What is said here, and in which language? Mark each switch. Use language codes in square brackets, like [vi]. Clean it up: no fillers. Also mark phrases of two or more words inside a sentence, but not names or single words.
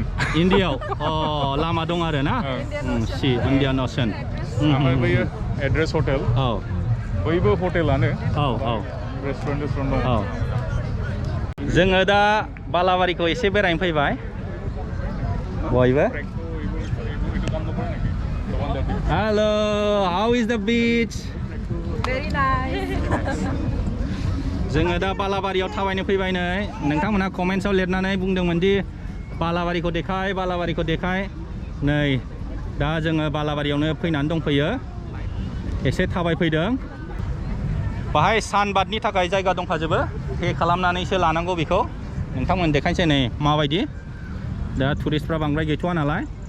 [brx] इण्डियाव लामा दं आरो ना इण्डियान अcean ओमफ्राय बैयो एड्रेस हटेल बैबो हटेलानो रेस्टुरेन्ट दं जोङो दा बालाबारिखौ एसे बेरायनो फैबाय बयबो [en] hello how is the beach very nice [brx] जोङो दा बालाबारियाव थाबायनो फैबाय नै नोंथांमोनहा कमेन्ट्सआव लिरनानै बुंदोंमोन दि बालाबारिखौ देखाय नै दा जोङो बालाबारियावनो फैनानै दंफैयो एसे थाबायफैदों बाहाय सानबादनि थाखाय जायगा दंखाजोबो पे खालामनानैसो लानांगौ बेखौ नोंथांमोन देखायनोसै नै माबायदि दा टुरिस्टफ्रा बांद्राय गैथ'वा नालाय